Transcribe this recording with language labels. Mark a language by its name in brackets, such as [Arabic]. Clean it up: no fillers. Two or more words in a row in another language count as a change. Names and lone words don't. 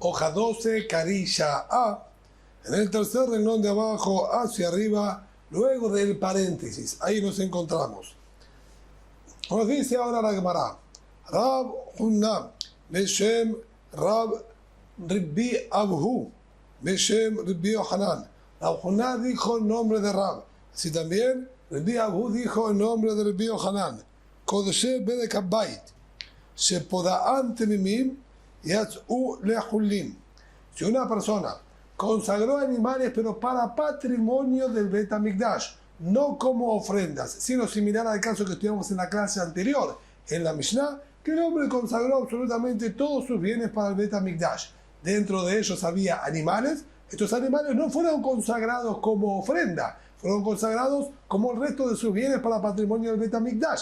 [Spanish] las 12 carilla A, en el tercer renglón de abajo hacia arriba, luego del paréntesis. Ahí nos encontramos. Nos dice ahora la Gemara. [Hebrew] רב הונא בשם רב רבי אבהו בשם רבי יוחנן. [Spanish] Rab Hunna dijo el nombre de Rab. Así también, Ribbi Abhu dijo el nombre de Ribbi Yohanan. [Hebrew] קודשי בדק הבית שפודאן תמימים יצאו לחולין. [Spanish] Si una persona consagró animales, pero para patrimonio del Bet HaMikdash, no como ofrendas, sino similar al caso que estudiamos en la clase anterior, en la Mishnah, que el hombre consagró absolutamente todos sus bienes para el Bet HaMikdash. Dentro de ellos había animales. Estos animales no fueron consagrados como ofrenda, fueron consagrados como el resto de sus bienes para patrimonio del Bet HaMikdash.